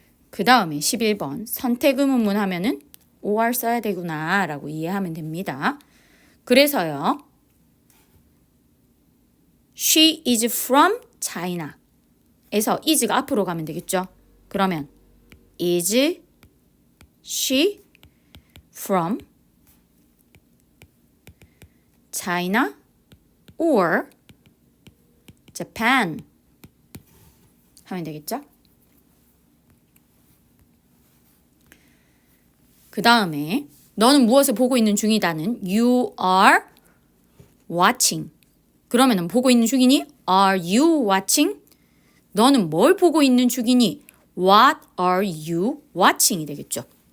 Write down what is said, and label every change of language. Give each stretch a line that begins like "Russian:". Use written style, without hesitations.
Korean: 그 다음에 11번 선택 의문문 하면은 or 써야 되구나 라고 이해하면 됩니다. 그래서요.
English: She is from China
Korean: 에서 is가 앞으로 가면 되겠죠.
English: 그러면 is she from China or Japan
Korean: 하면 되겠죠. 그 다음에 너는 무엇을 보고 있는 중이다는
English: you are watching.
Korean: 그러면은 보고 있는 중이니
English: are you watching?
Korean: 너는 뭘 보고 있는 중이니
English: what are you watching
Korean: 이 되겠죠.